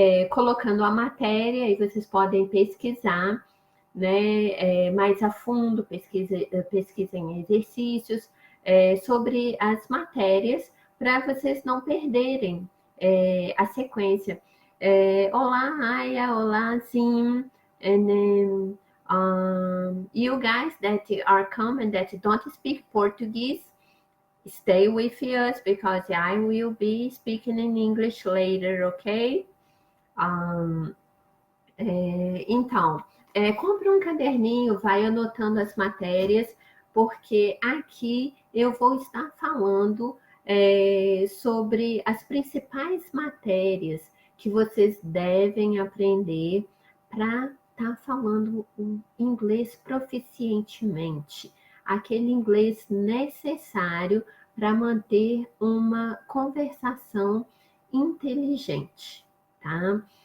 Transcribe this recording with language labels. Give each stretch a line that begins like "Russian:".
Portuguese: Colocando a matéria, e vocês podem pesquisar, né, mais a fundo, pesquisem exercícios sobre as matérias, para vocês não perderem a sequência. Olá,
English: Aya, olá, Zim, and then, you guys that are coming that don't speak Portuguese, stay with us because I will be speaking in English later, okay?
Portuguese: Então, compre um caderninho, vai anotando as matérias, porque aqui eu vou estar falando sobre as principais matérias que vocês devem aprender para estar falando o inglês proficientemente, aquele inglês necessário para manter uma conversação inteligente, tá?